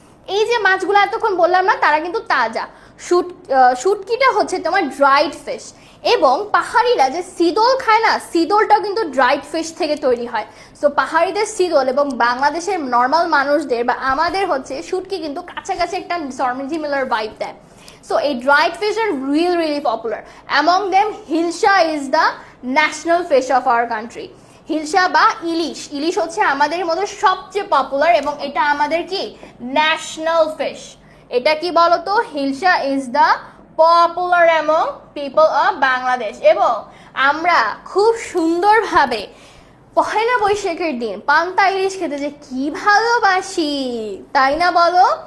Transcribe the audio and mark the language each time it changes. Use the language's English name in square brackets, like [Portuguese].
[Bangla] এই যে মাছগুলো এতক্ষণ বললাম না, তারা কিন্তু তাজা। শুটকিটা হচ্ছে তোমার ড্রাইড ফিশ, এবং পাহাড়িরা যে সিদল খায় না, সিদলটাও কিন্তু ড্রাইড ফিশ থেকে তৈরি হয়। সো পাহাড়িদের সিদল এবং বাংলাদেশের নর্মাল মানুষদের বা আমাদের হচ্ছে শুটকি কিন্তু কাছাকাছি একটা সিমিলার ভাইব দেয়। [English] So a dried fish are really popular. Among them, hilsa is the national fish of our country. [Bangla] Hilsa বা ইলিশ, ইলিশ হচ্ছে আমাদের মধ্যে সবচেয়ে পপুলার এবং এটা আমাদের কি ন্যাশনাল ফিশ। এটা কি বলতো, [English] Hilsa is the popular among people of Bangladesh. [Bangla] এবং আমরা খুব সুন্দরভাবে পহেলা বৈশাখের দিন পান্তা ইলিশ খেতে যে কি ভালোবাসি, তাই না বলো?